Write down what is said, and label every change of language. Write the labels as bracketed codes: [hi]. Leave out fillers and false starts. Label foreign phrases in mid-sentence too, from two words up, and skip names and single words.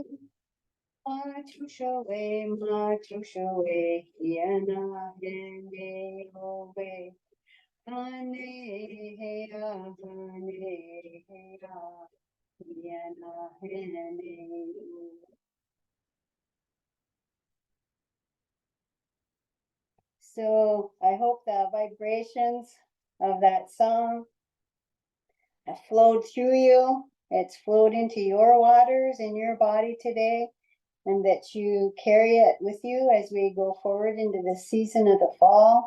[en] Machushoe, yana hene oe. Hane hea, yana hene oe. So I hope the vibrations of that song have flowed through you. It's flowed into your waters in your body today, and that you carry it with you as we go forward into the season of the fall.